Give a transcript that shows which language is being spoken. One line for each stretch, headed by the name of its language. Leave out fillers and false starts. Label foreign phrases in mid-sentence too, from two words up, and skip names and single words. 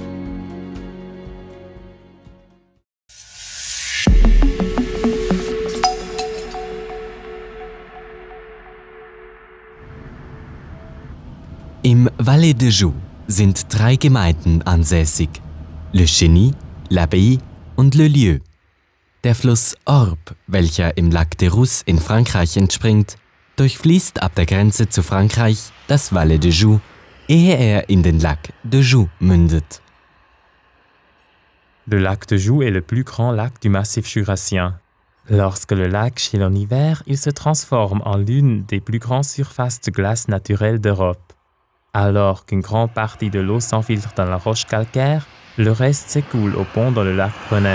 German: Im Valais de Joux sind 3 Gemeinden ansässig: Le Chény, l'Abbaye und Le Lieu. Der Fluss Orbe, welcher im Lac de Rousse in Frankreich entspringt, durchfließt ab der Grenze zu Frankreich das Valais de Joux, ehe er in den Lac de Joux mündet.
French: Le lac de Joux est le plus grand lac du massif jurassien. Lorsque le lac gèle en hiver, il se transforme en l'une des plus grandes surfaces de glace naturelle d'Europe. Alors qu'une grande partie de l'eau s'infiltre dans la roche calcaire, le reste s'écoule au pont dans le lac Brunet.